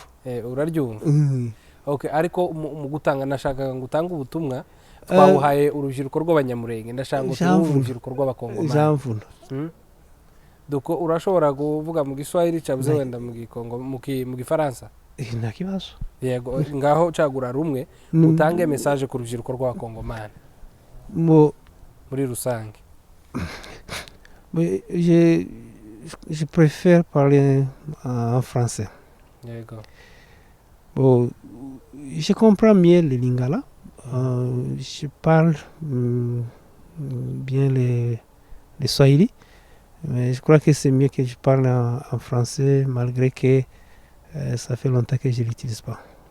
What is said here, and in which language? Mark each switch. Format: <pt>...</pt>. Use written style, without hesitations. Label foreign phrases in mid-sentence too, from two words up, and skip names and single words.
<rw>uraryumva okay ariko mu gutanga nashaka ngutanga ubutumwa twabuhaye urubyiruko rw'abanyamurenge ndashaka ngo tuvuge urubyiruko rw'abakongomani jamvuna duko urashobora kuvuga mu giswahili cyabuze wenda mu gikongo mu gifaransa nta kibazo yego ngaho cagura rumwe utange message ku rubyiruko rw'abakongomani muri rusange</rw> <fr>je préfère parler en français</fr> <rw>yego</rw> <fr>je comprends mieux le lingala je parle bien le swahili mais je crois que c'est mieux que je parle en français malgré que ça fait longtemps que je l'utilise pas.</fr>